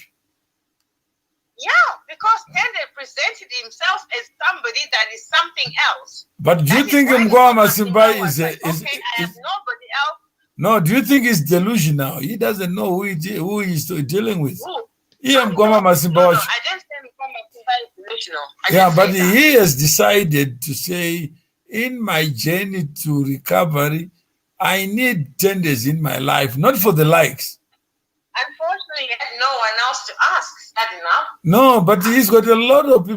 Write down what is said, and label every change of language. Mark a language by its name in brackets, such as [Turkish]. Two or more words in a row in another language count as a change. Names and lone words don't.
[English] Yeah, because Tende presented himself as somebody that is something else. But do you That think is why Mukoma Mukoma Masimba Masimba was is like, okay, I have nobody else. no? Do you think he's delusional? He doesn't know who he's dealing with. Who? Yeah, Mukoma Masimba. No, I didn't say Mukoma Masimba is delusional. Yeah, but he has decided to say, in my journey to recovery, I need 10 days in my life, not for the likes. Unfortunately, he had no one else to ask. Sad enough. No, but he's got a lot of people